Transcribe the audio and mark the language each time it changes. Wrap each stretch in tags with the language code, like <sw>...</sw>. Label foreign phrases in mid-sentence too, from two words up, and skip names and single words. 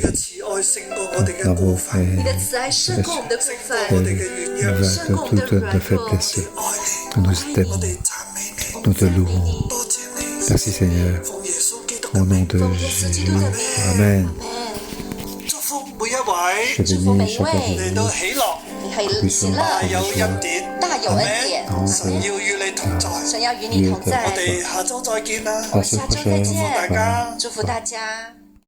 <fr>Ton amour est de toutes nos faiblesses. Nous t'aimons. Nous te louons. Merci Seigneur. Au nom de Jésus. Amen. Je bénis chacun de vous. Puissons</fr> <yue>神要與你同在，我哋下週再見啦，祝福大家。</yue>